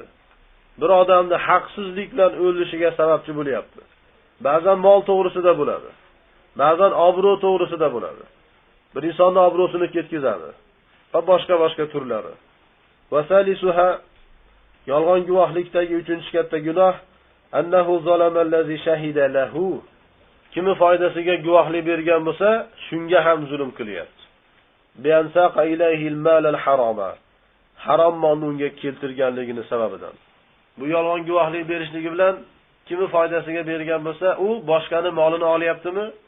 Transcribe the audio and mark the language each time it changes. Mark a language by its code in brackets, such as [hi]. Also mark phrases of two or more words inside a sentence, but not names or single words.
[uz] Bir odamni haqsizlik bilan o'lishiga sababchi bo'lyapti. Ba'zan mol to'g'risida bo'ladi. Ba'zan obro' to'g'risida bo'ladi. Bir insonning obro'sini ketkizadi. Va boshqa turlari. [ar] وثالثها, [uz] yolg'on guvohlikdagi uchinchi katta gunoh [ar] أنه ظلم الذي شهد له. [uz] Kimi foydasiga guvohlik bergan bo'lsa, shunga ham zulm qilyapti. [ar] بأنه ساق إليه المال الحرام. [uz] Harom molni unga keltirganligini sababidan. Bu yolg'on guvohlik berishligi bilan kimi foydasiga bergan bo'lsa, u boshqani molini olyaptimi?